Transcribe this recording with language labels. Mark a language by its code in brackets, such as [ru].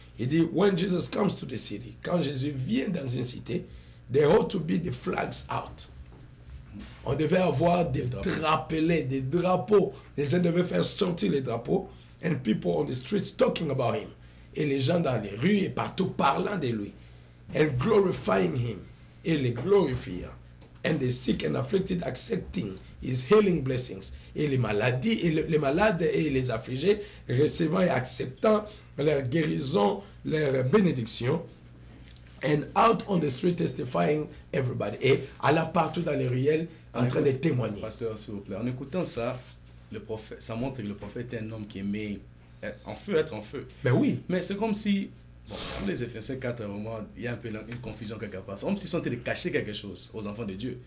[fr] Il dit, [en] when Jesus comes to the city, [fr] quand Jésus vient dans une cité, [en] there ought to be the flags out. [fr] On devait avoir des drapelets, des drapeaux. Les gens devaient faire sortir les drapeaux, [en] and people on the streets talking about him. [fr] Et les gens dans les rues et partout parlant de lui. [en] And glorifying him. [fr] Et les glorifiant. [en] and the sick and afflicted accepting his healing blessings. [fr] Et les maladies, et les malades et les affligés recevant et acceptant leur guérison, leur bénédiction. [en] And out on the street testifying everybody. [fr] Et allant partout dans les ruelles en train de témoigner. Pasteur, s'il vous plaît, en écoutant ça, le prophète, ça montre que le prophète est un homme qui aimait être en feu. Ben oui. Mais c'est comme si, bon, pour les Éphésiens 4, vraiment, il y a un peu une confusion quelque part. C'est comme s'ils sont en train de cacher quelque chose aux enfants de Dieu,